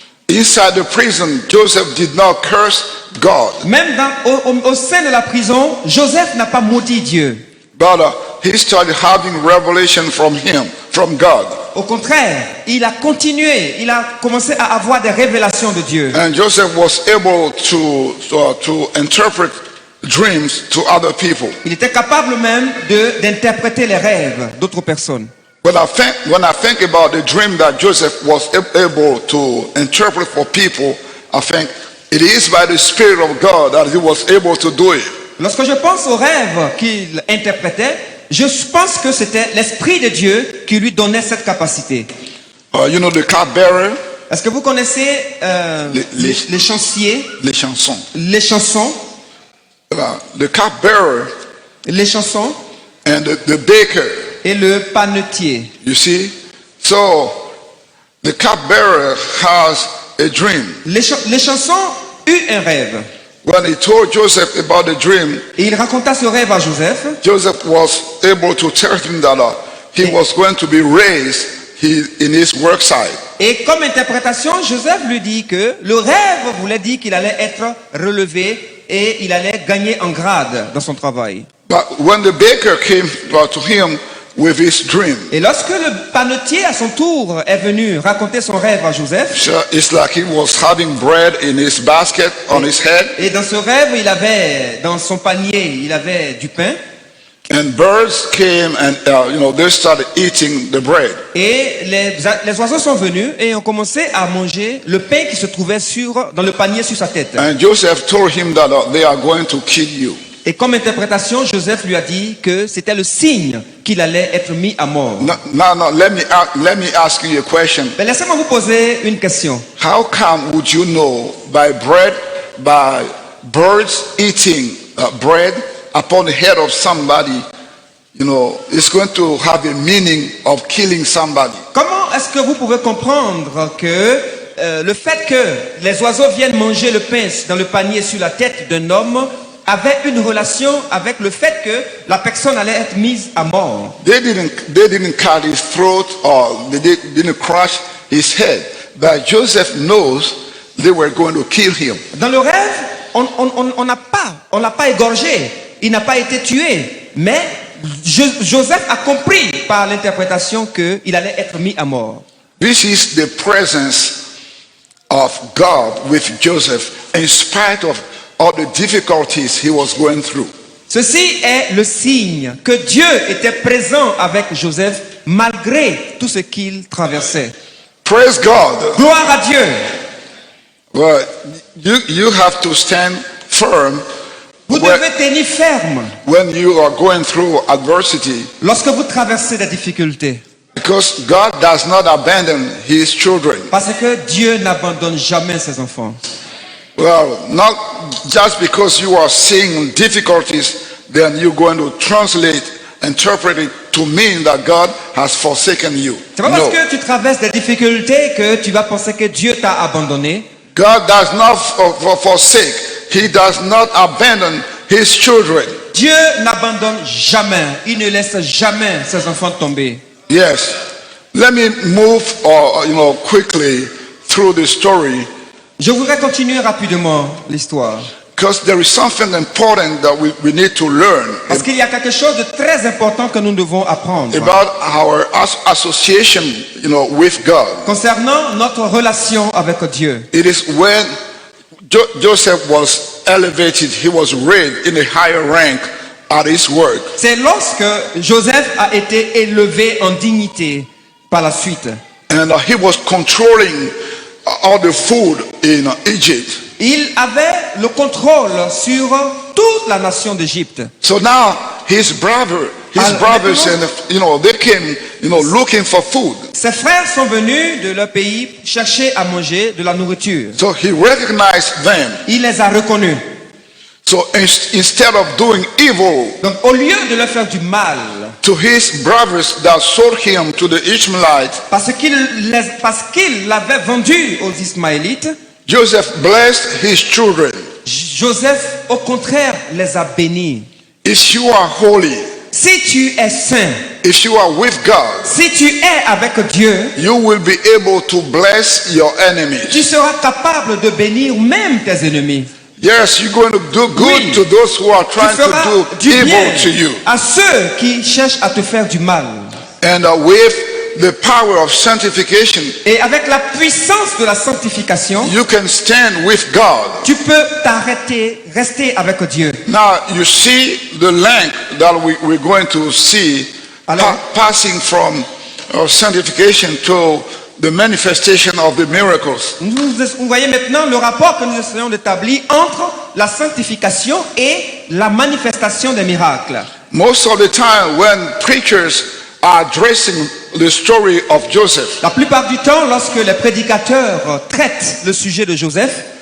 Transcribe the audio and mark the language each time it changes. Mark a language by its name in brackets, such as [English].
[English] Inside the prison, Joseph did not curse God. [French] Même au sein de la prison, Joseph n'a pas maudit Dieu. [English] But he started having revelation from God. [French] Au contraire, il a continué, il a commencé à avoir des révélations de Dieu. [English] And Joseph was able to interpret dreams to other people. [French] Il était capable même d'interpréter les rêves d'autres personnes. [English] When I think about the dream that Joseph was able to interpret for people, I think it is by the Spirit of God that he was able to do it. [French] Lorsque je pense aux rêves qu'il interprétait, je pense que c'était l'Esprit de Dieu qui lui donnait cette capacité. [English] The cupbearer, [French] Est-ce que vous connaissez les chanciers, les chansons. les chansons, [English] The cupbearer [French] les chansons [English] and the baker. [French] et le panetier? [English] You see? So the cupbearer has a dream. [French] Les chansons eurent un rêve. [English] When he told Joseph about the dream, [French] Et il raconta ce rêve à Joseph. [English] Joseph was able to tell him that he was going to be raised in his work site. [French] Et comme interprétation, Joseph lui dit que le rêve voulait dire qu'il allait être relevé et il allait gagner en grade dans son travail. [English] But when the baker came to him with his dream, [French] Et lorsque le panetier à son tour est venu raconter son rêve à Joseph, [English] so it's like he was having bread in his basket on his head, [French] et dans ce rêve, il avait dans son panier, il avait du pain, [English] and birds came and they started eating the bread. [French] et les oiseaux sont venus et ont commencé à manger le pain qui se trouvait dans le panier sur sa tête. [English] And Joseph told him that they are going to kill you. [French] Et comme interprétation, Joseph lui a dit que c'était le signe qu'il allait être mis à mort. [English] Now, let me ask you a question. [French] Mais laissez-moi vous poser une question. [English] How come would you know by birds eating bread upon the head of somebody, it's going to have a meaning of killing somebody? [French] Comment est-ce que vous pouvez comprendre que le fait que les oiseaux viennent manger le pain dans le panier sur la tête d'un homme avait une relation avec le fait que la personne allait être mise à mort? [English] They didn't cut his throat or they didn't crush his head. But Joseph knows they were going to kill him. [French] Dans le rêve, on l'a pas égorgé, il n'a pas été tué, mais Joseph a compris par l'interprétation qu'il allait être mis à mort. [English] This is the presence of God with Joseph in spite of all the difficulties he was going through. [French] Ceci est le signe que Dieu était présent avec Joseph malgré tout ce qu'il traversait. [English] Praise God. [French] Gloire à Dieu. [English] Well, you have to stand firm [French] Vous devez tenir ferme [English] when you are going through adversity, [French] lorsque vous traversez des difficultés. [English] because God does not abandon his children. [French] Parce que Dieu n'abandonne jamais ses enfants. [English] Well, not just because you are seeing difficulties, then you're going to interpret it to mean that God has forsaken you. [French] C'est pas parce [English] No. [French] que tu traverses des difficultés que tu vas penser que Dieu t'a abandonné. [English] God does not forsake. He does not abandon his children. [French] Dieu n'abandonne jamais. Il ne laisse jamais ses enfants tomber. [English] Yes. Let me move quickly through the story, [French] Je voudrais continuer rapidement l'histoire. [English] because there is something important that we need to learn [French] Parce qu'il y a quelque chose de très important que nous devons apprendre [English] about our association, with God. [French] concernant notre relation avec Dieu. [English] It is when Joseph was elevated, he was raised in a higher rank at his work. [French] C'est lorsque Joseph a été élevé en dignité par la suite. [English] And he was controlling all the food in Egypt. [French] Il avait le contrôle sur toute la nation d'Égypte. [English] So now his brothers and they came, looking for food. [French] Ses frères sont venus de leur pays chercher à manger de la nourriture. [English] So he recognized them. [French] Il les a reconnus. [English] So instead of doing evil [French] Donc au lieu de leur faire du mal, [English] to his brothers that sold him to the Ishmaelites, [French] parce qu'il l'avait vendu aux Ismaélites, [English] Joseph blessed his children. [French] Joseph au contraire les a bénis. [English] If you are holy, [French] Si tu es saint, [English] if you are with God, [French] si tu es avec Dieu, [English] you will be able to bless your enemies. [French] tu seras capable de bénir même tes ennemis. [English] Yes, you're going to do good [French] Oui. [English] to those who are [French] Tu [English] trying [French] feras [English] to [French] du [English] do [French] bien [English] evil to you. [French] à ceux qui cherchent à te faire du mal. [English] And with the power of sanctification, [French] Et avec la puissance de la sanctification, [English] you can stand with God. [French] tu peux t'arrêter, rester avec Dieu. [English] Now, you see the length that we're going to see [French] Alors- [English] passing from sanctification to the manifestation of the miracles. [French] Vous voyez maintenant le rapport que nous essayons d'établir entre la sanctification et la manifestation des miracles. [English] Most of the time when preachers are addressing the story of Joseph, [French] La plupart du temps, lorsque les prédicateurs traitent le sujet de Joseph,